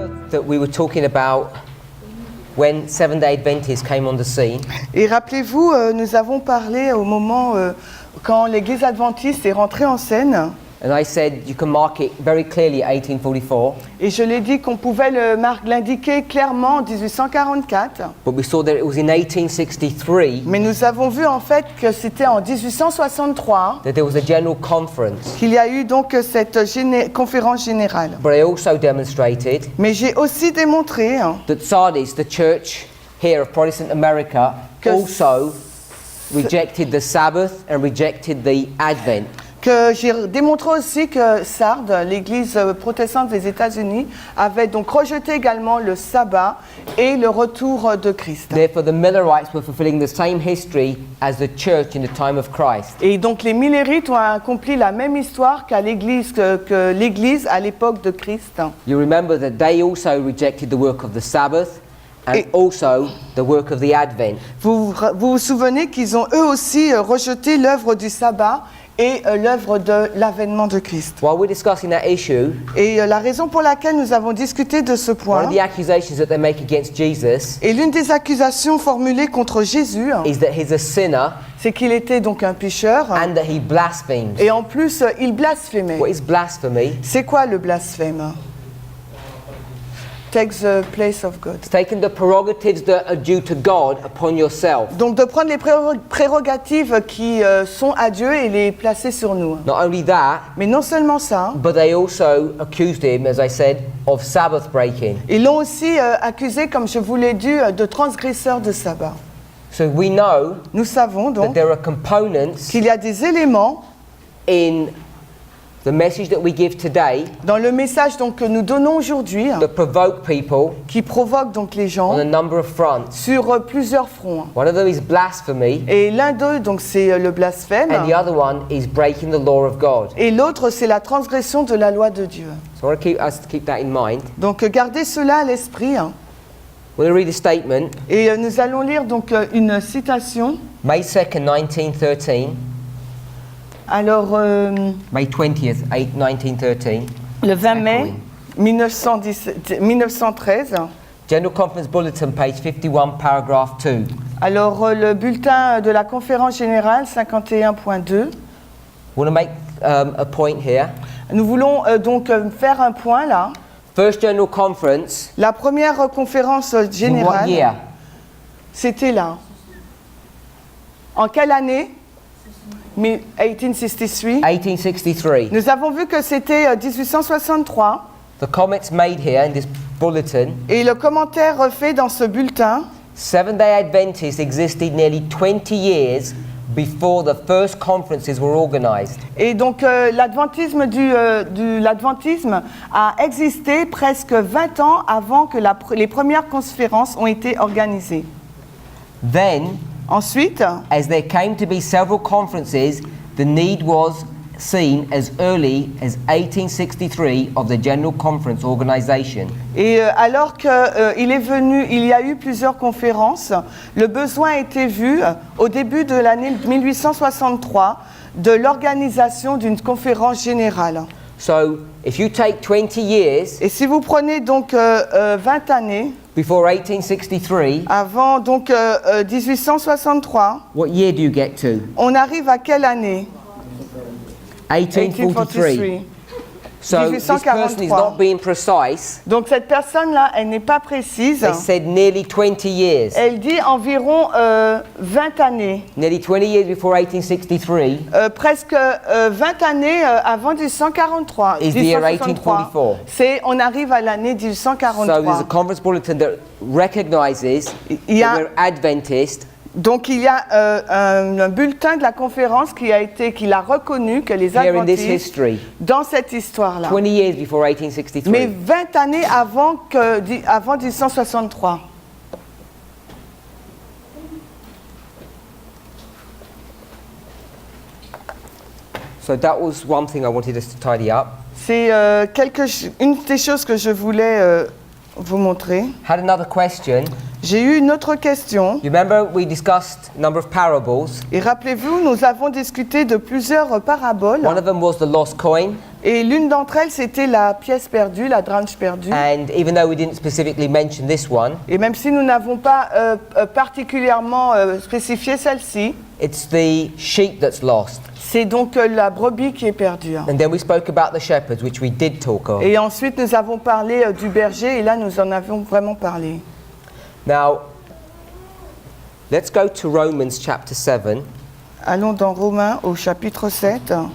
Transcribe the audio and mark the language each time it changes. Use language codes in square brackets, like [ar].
[en] that we were talking about when Seventh-day Adventists came on the scene. [fr] Et rappelez-vous, nous avons parlé au moment quand l'Église adventiste est rentrée en scène. [en] And I said you can mark it very clearly at 1844. [fr] Et je l'ai dit qu'on pouvait l'indiquer clairement en 1844. [en] But we saw that it was in 1863 [fr] Mais nous avons vu en fait que c'était en 1863 [en] that there was a general conference. [fr] qu'il y a eu donc cette conférence générale. [en] But I also demonstrated [fr] Mais j'ai aussi démontré [en] that Sardis, the church here of Protestant America, [fr] Que [en] also rejected the Sabbath and rejected the Advent. [fr] que j'ai démontré aussi que Sardes, l'église protestante des États-Unis, avait donc rejeté également le sabbat et le retour de Christ. [en] Therefore, the Millerites were fulfilling the same history as the church in the time of Christ. [fr] Et donc les Millerites ont accompli la même histoire qu'à l'église que l'église à l'époque de Christ. [en] You remember that they also rejected the work of the Sabbath and [fr] Et- [en] also the work of the Advent. [fr] Vous vous souvenez qu'ils ont eux aussi rejeté l'œuvre du sabbat et l'œuvre de l'avènement de Christ. [en] While we're discussing that issue, [fr] Et la raison pour laquelle nous avons discuté de ce [en] one point, of the accusations that they make against Jesus [fr] et l'une des accusations formulées contre Jésus, [en] is that he's a sinner [fr] c'est qu'il était donc un pécheur [en] and that he blasphemes. [fr] et en plus il blasphémait. [en] What is blasphemy? [fr] C'est quoi le blasphème? [en] Takes the place of God. It's taking the prerogatives that are due to God upon yourself. [fr] Donc de prendre les prérogatives qui sont à Dieu et les placer sur nous. [en] Not only that, [fr] Mais non seulement ça, [en] but they also accused him, as I said, of Sabbath breaking. [fr] ils l'ont aussi accusé, comme je vous l'ai dit, de transgresseur de sabbat. [en] So we know [fr] Nous savons [en] that [fr] donc [en] there are components [fr] qu'il y a des éléments [en] in the message that we give today [fr] dans le message donc, que nous donnons aujourd'hui [en] that provoke people [fr] qui provoquent donc les [en] on [fr] gens [en] a number of fronts. [fr] sur plusieurs fronts. [en] One of them is blasphemy, [fr] Et l'un d'eux, donc, c'est le blasphème, [en] and the other one is breaking the law of God. [fr] et l'autre, c'est la transgression de la loi de Dieu. [en] So I want to keep us to keep that in mind. [fr] Donc gardez cela à l'esprit. [en] We're going to read a statement, [fr] Et nous allons lire donc une citation. [en] May 2nd, 1913, [fr] Alors, [en] May 20th, 1913. [fr] le 20 mai 1913, [en] General Conference Bulletin, page 51, paragraph 2. [fr] alors le bulletin de la conférence générale 51.2, [en] We want to make a point here. [fr] nous voulons donc faire un point là. [en] First General Conference, [fr] La première conférence [en] in what [fr] générale, [en] year? [fr] c'était là. En quelle année? [en] 1863. [fr] 1863. Nous avons vu que c'était 1863. [en] The comments made here in this bulletin, [fr] Et le commentaire fait dans ce bulletin, [en] Seventh-day Adventists existed nearly 20 years before the first conferences were organized. [fr] et donc l'adventisme l'adventisme a existé presque 20 ans avant que les premières conférences ont été organisées. [en] Then, [fr] Ensuite, [en] as there came to be several conferences, the need was seen as early as 1863 of the General Conference organization. [fr] et alors qu'il il y a eu plusieurs conférences, le besoin a été vu au début de l'année 1863 de l'organisation d'une conférence générale. [en] So, if you take 20 years [fr] Et si vous prenez donc 20 années, [en] before 1863, [fr] avant donc 1863, [en] what year do you get to? [fr] on arrive à quelle année? [en] 1843. So this person is not being precise. [fr] Donc cette personne-là, elle n'est pas précise. [en] They said nearly 20 years. [fr] Elle dit environ 20 années. [en] Nearly 20 years before 1863 [fr] Presque 20 années avant 1843. [en] is the year [fr] 1863. [en] 1844. [fr] On arrive à l'année [en] So there's a [fr] 1843. [en] conference bulletin that recognizes [fr] Il y a- [en] that we're Adventist, [fr] Donc il y a un bulletin de la conférence qui l'a reconnu que les [en] here in this [fr] adventistes, [en] history, [fr] dans cette histoire-là, [en] 20 years before [fr] mais [en] 1863. [fr] 20 années avant 1863. [en] So that was one thing I wanted us to tidy up. [fr] C'est une des choses que je voulais vous montrer. [en] Had another question. [fr] J'ai eu une autre question. [en] You remember we discussed a number of parables. [fr] Et rappelez-vous, nous avons discuté de plusieurs paraboles. [en] One of them was the lost coin. [fr] Et l'une d'entre elles, c'était la pièce perdue, la branch perdue. [en] And even though we didn't specifically mention this one, [fr] Et même si nous n'avons pas particulièrement spécifié celle-ci, [en] it's the sheep that's lost. [fr] c'est donc la brebis qui est perdue. [en] And then we spoke about the shepherds, which we did talk of. [fr] Et ensuite, nous avons parlé du berger, et là, nous en avons vraiment parlé. [en] Now, let's go to Romans chapter 7. [fr] Allons dans Romains au chapitre 7.